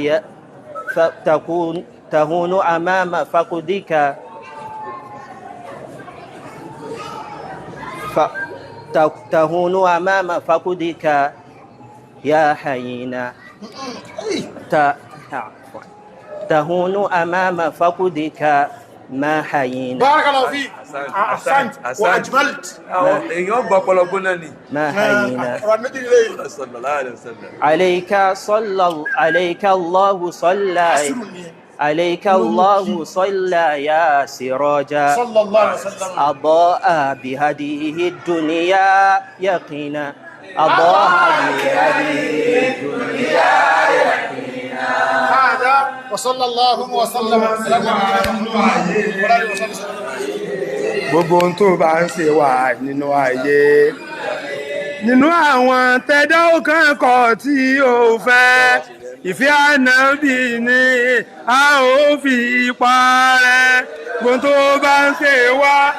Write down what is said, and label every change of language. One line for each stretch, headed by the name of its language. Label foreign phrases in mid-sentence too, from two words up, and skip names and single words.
Arabic: تهون أمام فقدك تهون أمام فقدك يا حينا تهون أمام فقدك ما حينا. بارك الله فيك أحسنت وأجملت.
Yoruba: èèyàn gbọ́ ọ̀pọ̀lọpọ̀ náà ni.
Arabic: ما حينا. صلى الله عليه وسلم. عليك الله صلى عليك الله صلى يا سراجا صلى الله عليه وسلم أضاء بهديه الدنيا يقينا أضاء بهديه الدنيا يقينا هذا وصلى الله وسلم على نبينا
Yoruba: gbogbo ohun tó bá ń ṣe wà nínú ayé nínú àwọn tẹ́dá ọkàn kọ̀ tí ó fẹ́ ìfẹ́ ànábì ni a ó fi parẹ́ gbogbo tó bá ń ṣe wà